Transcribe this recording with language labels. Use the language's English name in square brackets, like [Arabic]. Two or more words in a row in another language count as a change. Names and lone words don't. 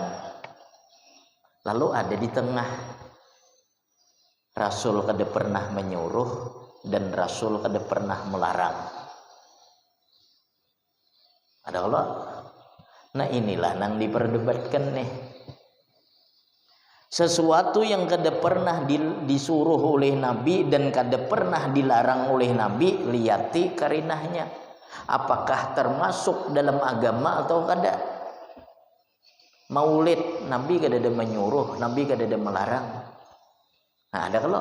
[Indonesian] Lalu ada di tengah, Rasul kada pernah menyuruh dan Rasul kada pernah melarang. Ada kalau? Nah inilah yang diperdebatkan nih. Sesuatu yang kada pernah disuruh oleh Nabi dan kada pernah dilarang oleh Nabi, liyati karinahnya. Apakah termasuk dalam agama atau kada? Maulid, Nabi kada ada menyuruh, Nabi kada ada melarang. Nah ada kalau?